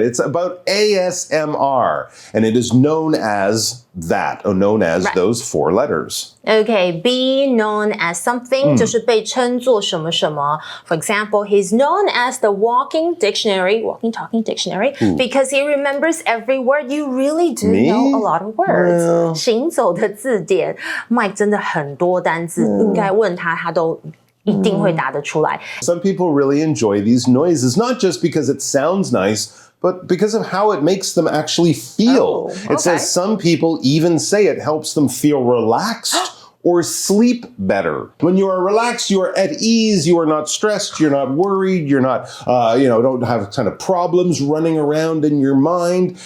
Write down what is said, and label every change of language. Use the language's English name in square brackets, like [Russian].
[English] It's about ASMR, and it is known as those 4 letters. Okay, be known as something [Chinese] 就是被称作什么什么。 [English] For example, he's known as the walking talking dictionary, because he remembers every word. You really do know a lot of words. [Chinese] 行走的字典 ，Mike 真的很多单字，应该问他，他都一定会答得出来。 [English] Some people really enjoy these noises, not just because it sounds nice, but because of how it makes them actually feel. It says some people even say it helps them feel relaxed or sleep better. When you are relaxed, you are at ease, you are not stressed, you're not worried, you're not, don't have kind of problems running around in your mind.